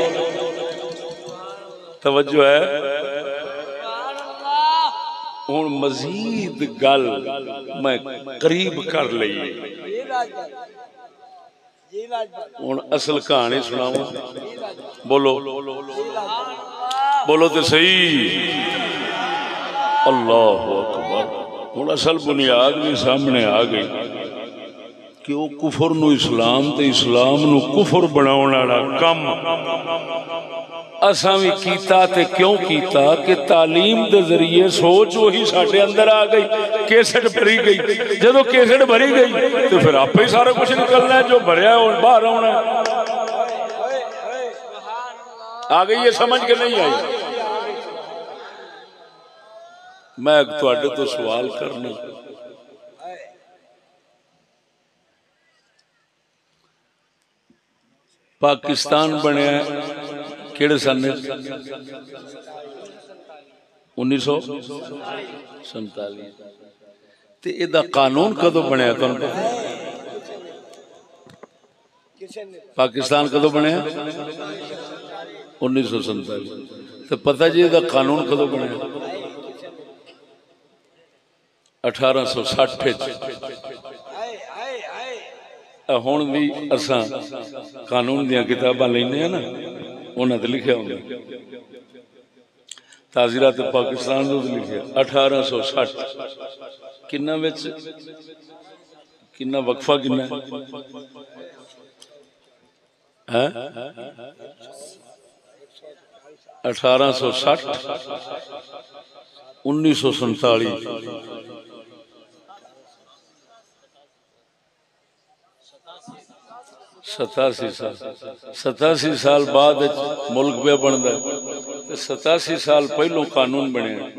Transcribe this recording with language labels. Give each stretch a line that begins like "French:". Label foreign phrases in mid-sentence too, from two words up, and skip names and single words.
Punjabi: توجہ ہے ہوں مزید گل میں قریب کر لئی ہوں اصل کہانی سناؤں بولو بولو تو صحیح
Arabic: اللہ اکبر
Punjabi: ہوں اصل بنیاد بھی سامنے آ گئی کہ وہ کفر نو اسلام تے اسلام نو کفر بناؤن والا کم اساں بھی کیتا تے کیوں کیتا کہ تعلیم دے ذریعے سوچ وہی ساڈے اندر آ گئی کیسٹ بھری گئی جدو کیسٹ بھری گئی تو پھر آپ ہی سارا کچھ نکلنا ہے جو بھریا ہے باہر آنا ہے آ گئی یہ سمجھ کے نہیں آئی میں تواڈے تو سوال کرنا پاکستان بنیا کیڑے سن 1947 تے ادا قانون کدو بنیا تانوں پتہ پاکستان کدو بنیا 1947 تے پتہ جی ادا قانون کدو بنیا 1860 ہوں بھی اساں قانون دیاں کتاباں لینے ہیں نا انہاں تے لکھیا ہوندا تعزیرات پاکستان دے لکھیا 1860 کنا وچ کنا وقفہ کنا ہے 1860 1947 ستاسی سال بعد ملک پہ بنتا ہے 87 سال پہلو قانون بنے